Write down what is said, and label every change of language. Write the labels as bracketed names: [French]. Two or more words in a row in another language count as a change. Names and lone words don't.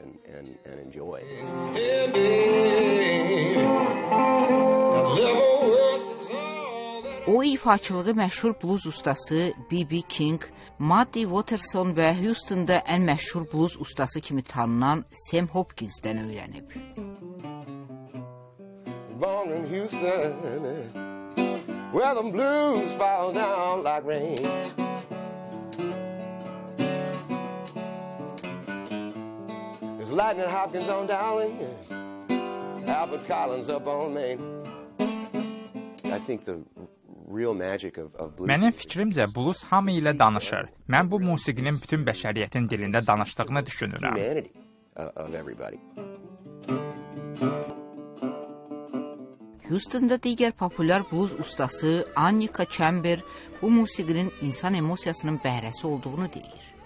[Azerbaijani] O ifaçılığı məşhur blues ustası B.B. King, Muddy Watterson və Houston'da ən məşhur blues ustası kimi tanınan Sam Hopkins'dən öyrənib. [English] Where the blues fall down like rain. There's Lightning Hopkins on Dowling, Albert Collins up on Main. I think the real magic of blues. [Azerbaijani] Mənim fikrimcə blues hamı ilə danışır. Mən bu musiqinin bütün bəşəriyyətin dilində danışdığını düşünürəm. Houston'da digər populyar blues ustası Annika Chamber bu musiqinin insan emosiyasının bəhrəsi olduğunu deyir.